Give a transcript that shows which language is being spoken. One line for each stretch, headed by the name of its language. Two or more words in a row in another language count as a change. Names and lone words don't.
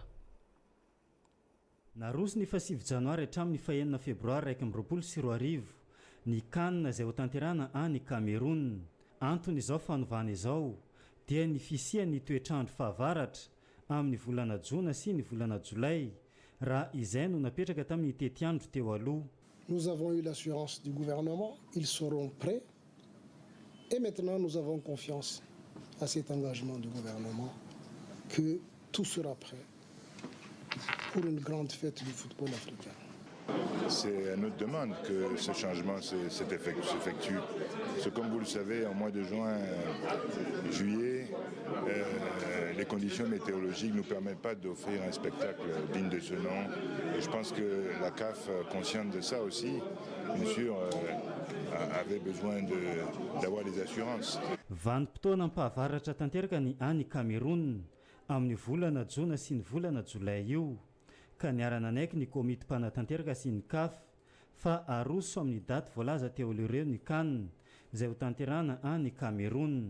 Malagasy: Naroso ny 7 janoary hatramin'ny 9 febroary 2024 ny kanina izay ho tanterahana any Cameroun. Antony izao fanovana izao dia ny fisian'ny toetrandro fahavaratra amin'ny volana Jona sy ny volana Jolay raha izay no napetraka tamin'ny tetiandro teo aloha.
French: Nous avons eu l'assurance du gouvernement, ils seront prêts et maintenant nous avons confiance à cet engagement du gouvernement que tout sera prêt pour une grande fête du football africain. C'est à notre demande que ce changement s'effectue. Parce que comme vous le savez, en mois de juin, juillet, les conditions météorologiques ne nous permettent pas d'offrir un spectacle digne de ce nom. Et je pense que la CAF, consciente de ça aussi, bien sûr, avaient besoin d'avoir des assurances.
Malagasy: Vanim-potoana mpahavaratra tanteraka ny any Cameroun amin'ny volana Jona sy ny volana Jolay io ka niarana anaiky ny komity mpanatanteraka sy ny CAF fa aroso amin'ny daty voalaza teo ireo ny CAN izay ho tanterana any Cameroun.